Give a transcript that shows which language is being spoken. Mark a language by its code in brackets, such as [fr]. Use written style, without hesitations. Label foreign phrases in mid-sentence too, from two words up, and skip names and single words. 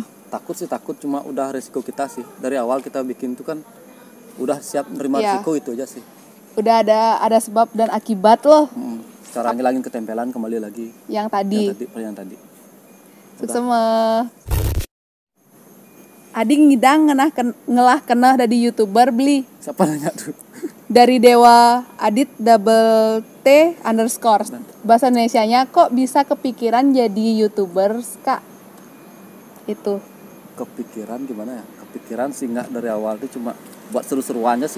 [id] Takut sih takut, cuma udah resiko kita sih. Dari awal kita bikin itu kan udah siap menerima Iya. resiko itu aja sih. Udah ada sebab dan akibat loh Cara ngilangin ketempelan kembali lagi yang tadi. yang tadi. [ban] Sesama Ading ngidang ngelah kenah dari YouTuber beli [id] Siapa nanya tuh? dari Dewa Adit _T_. Bahasa Indonesianya kok bisa kepikiran jadi YouTubers kak? Itu Kepikiran gimana ya? Kepikiran sih nggak dari awal itu cuma buat seru-seruannya sih.